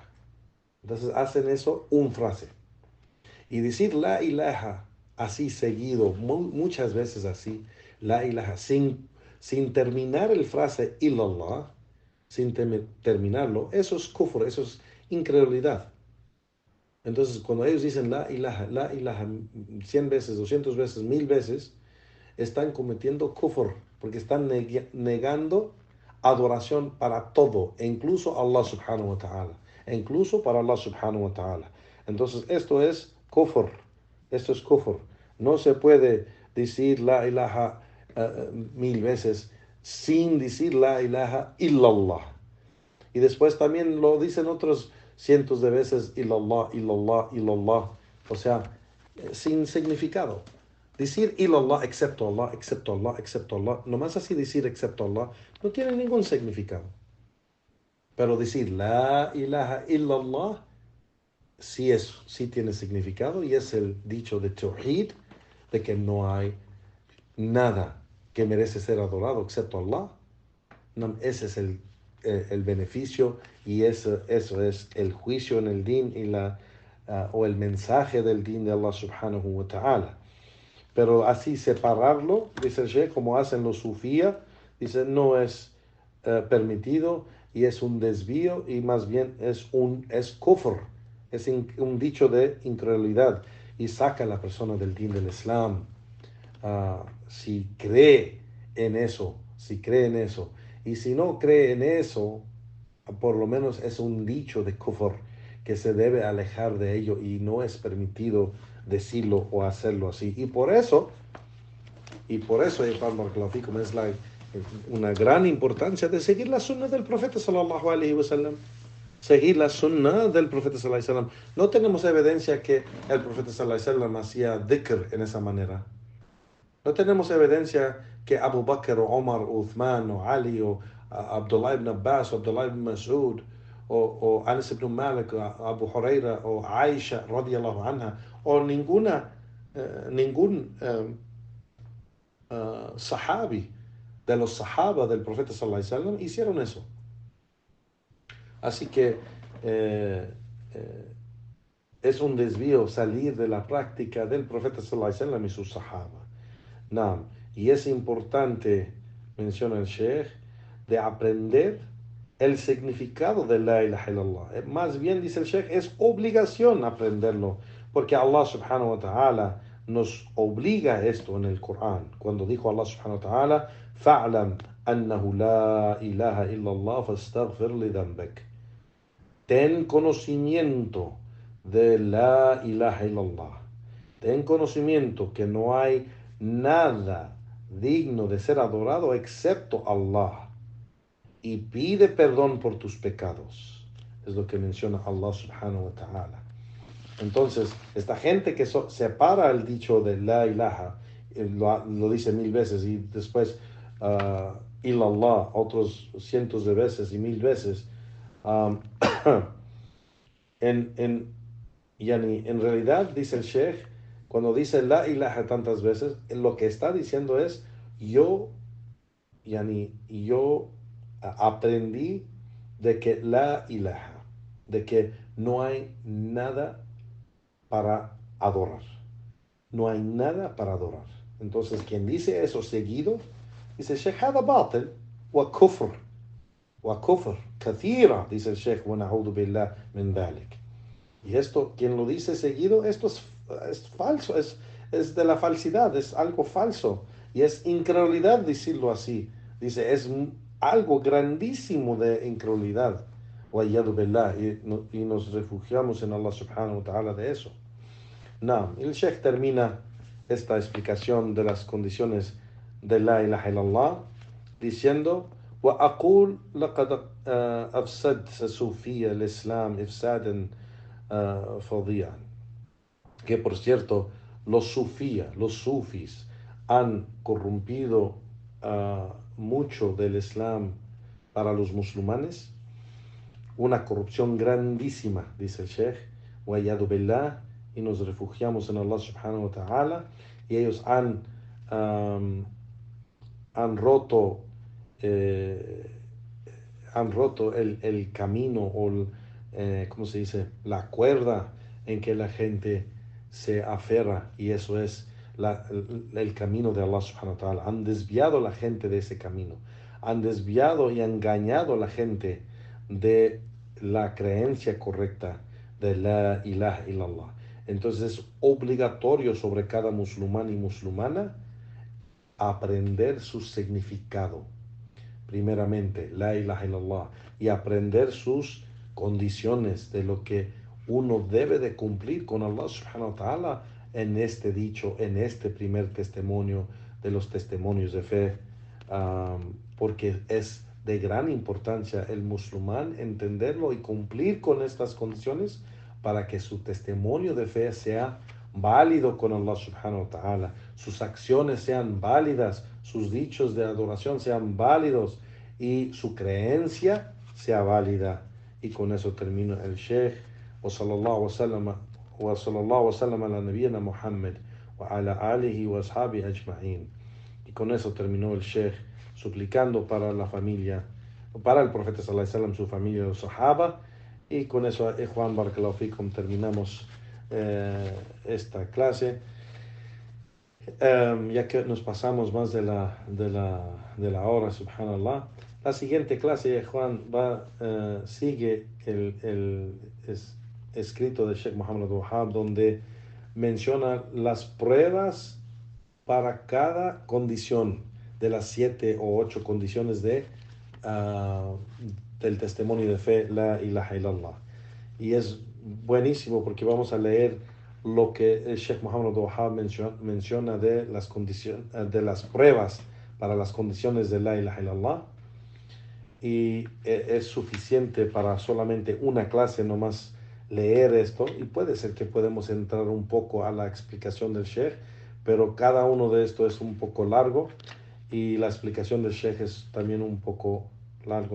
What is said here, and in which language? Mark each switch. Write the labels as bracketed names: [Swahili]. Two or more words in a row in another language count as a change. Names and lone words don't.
[Spanish] Entonces hacen eso un frase. Y decir [Arabic] لا إله [Spanish] así seguido, muchas veces así, la ilaha, sin terminar el frase illallah, sin terminarlo, eso es kufr, eso es incredulidad. Entonces, cuando ellos dicen [Arabic] لا إله [Spanish] 100 veces, 200 veces, 1000 veces, están cometiendo kufr, porque están negando adoración para todo, e incluso [Arabic] الله سبحانه وتعالى, [Spanish] e incluso para [Arabic] الله سبحانه وتعالى. [Spanish] Entonces, esto es kufr. No se puede decir [Arabic] لا إله [Spanish] 1000 veces sin decir [Arabic] لا إله إلا الله. [Spanish] Y después también lo dicen otros cientos de veces, [Arabic] إلا الله، إلا الله، إلا الله. [Spanish] O sea, sin significado. Decir ilallah, excepto Allah, excepto Allah, excepto Allah. Nomás así decir excepto Allah no tiene ningún significado. Pero decir [Arabic] لا إله إلا الله [Spanish] sí tiene significado y es el dicho de Tawhid, de que no hay nada que merece ser adorado excepto Allah. No, ese es el beneficio y eso es el juicio en el din y o el mensaje del din de [Arabic] الله سبحانه وتعالى. [Spanish] Pero así separarlo, dice el Sheikh, como hacen los sufías, dice no es permitido y es un desvío y más bien es kufr, es un dicho de incredulidad y saca a la persona del din del Islam. Si cree en eso, si cree en eso. Y si no cree en eso, por lo menos es un dicho de kufr que se debe alejar de ello y no es permitido decirlo o hacerlo así. Y por eso, es una gran importancia de seguir la sunna del profeta [Arabic] صلى الله عليه وسلم. [Spanish] Seguir la sunna del profeta [Arabic] صلى الله عليه وسلم. [Spanish] No tenemos evidencia que el profeta [Arabic] صلى الله عليه وسلم [Spanish] hacía dhikr en esa manera. No tenemos evidencia que Abu Bakr o Omar o Uthman o Ali o Abdullah ibn Abbas o Abdullah ibn Mas'ud o Anas ibn Malik o Abu Huraira o Aisha [Arabic] رضي الله عنها [Spanish] o ningún sahabi de los sahaba del profeta [Arabic] صلى الله عليه وسلم [Spanish] hicieron eso. Así que eh, eh, es un desvío salir de la práctica del profeta [Arabic] صلى الله عليه وسلم [Spanish] y sus sahaba. Naam. Y es importante, menciona el Sheikh, de aprender el significado de [Arabic] لا إله إلا الله. [Spanish] Más bien, dice el Sheikh, es obligación aprenderlo, porque [Arabic] الله سبحانه وتعالى [Spanish] nos obliga a esto en el Corán. Cuando dijo [Arabic] الله سبحانه وتعالى, فَعْلَمْ أَنَّهُ لَا إِلَهَ إِلَّا اللَّهُ فَاسْتَغْفِرْ لِذَنْبِكَ. [Spanish] Ten conocimiento de [Arabic] لا إله إلا الله. [Spanish] Ten conocimiento que no hay nada digno de ser adorado excepto Allah. Y pide perdón por tus pecados. Es lo que menciona [Arabic] الله سبحانه وتعالى. [Spanish] Entonces, esta gente que separa el dicho de [Arabic] لا إله, [Spanish] lo dice 1000 veces y después ilallah otros cientos de veces y 1000 veces. Um, en, en, en realidad, dice el Sheikh, cuando dice [Arabic] لا إله [Spanish] tantas veces, lo que está diciendo es, yo aprendí de que [Arabic] لا إله, [Spanish] de que no hay nada para adorar. No hay nada para adorar. Entonces, quien dice eso seguido, dice, [Arabic] شيخ، هذا باطل، وكفر، كثيرا, [Spanish] dice el Sheikh, [Arabic] ونعوذ بالله من ذلك. [Spanish] Y esto, quien lo dice seguido, esto es falso, es de la falsidad, es algo falso. Y es incredulidad decirlo así. Dice, es algo grandísimo de incredulidad. Y nos refugiamos en [Arabic] الله سبحانه وتعالى [Spanish] de eso. No, el Sheikh termina esta explicación de las condiciones de [Arabic] لا إله إلا الله [Spanish] diciendo [Arabic] وأقول لقد أفسدت صوفية الإسلام إفسادا فظيعا. [Spanish] Que por cierto, los sufis han corrompido mucho del Islam para los musulmanes. Una corrupción grandísima, dice el Sheikh, [Arabic] وَيَدُ بِاللَّهِ, [Spanish] y nos refugiamos en [Arabic] الله سبحانه وتعالى, [Spanish] y ellos han roto eh, han roto el camino o ¿cómo se dice? La cuerda en que la gente se aferra, y eso es el camino de [Arabic] الله سبحانه وتعالى. [Spanish] Han desviado a la gente de ese camino. Han desviado y engañado a la gente de la creencia correcta de [Arabic] لا إله إلا الله. [Spanish] Entonces es obligatorio sobre cada musulmán y musulmana aprender su significado, primeramente, [Arabic] لا إله إلا الله, [Spanish] y aprender sus condiciones de lo que uno debe de cumplir con [Arabic] الله سبحانه وتعالى [Spanish] en este dicho, en este primer testimonio de los testimonios de fe, porque es de gran importancia el musulmán entenderlo y cumplir con estas condiciones para que su testimonio de fe sea válido con [Arabic] الله سبحانه وتعالى, [Spanish] sus acciones sean válidas, sus dichos de adoración sean válidos y su creencia sea válida. Y con eso termino el Sheikh. [Arabic] وصلى الله وسلم على نبينا محمد وعلى آله وأصحابه أجمعين. [Spanish] Y con eso terminó el Sheikh suplicando para la familia, para el profeta [Arabic] صلى الله عليه وسلم, [Spanish] su familia, los sahaba. Y con eso, Juan [Arabic] بارك الله فيكم, [Spanish] terminamos esta clase. Ya que nos pasamos más de la hora, subhanallah. La siguiente clase, Juan, sigue el escrito de Sheikh Muhammad Wahab, donde menciona las pruebas para cada condición de las 7 o 8 condiciones del testimonio de fe, [Arabic] لا إله إلا الله. [Spanish] Y es buenísimo porque vamos a leer lo que el Sheikh Muhammad Wahab menciona de las de las pruebas para las condiciones de [Arabic] لا إله إلا الله, [Spanish] y es suficiente para solamente una clase nomás leer esto, y puede ser que podemos entrar un poco a la explicación del Sheikh, pero cada uno de estos es un poco largo y la explicación del Sheikh es también un poco largo.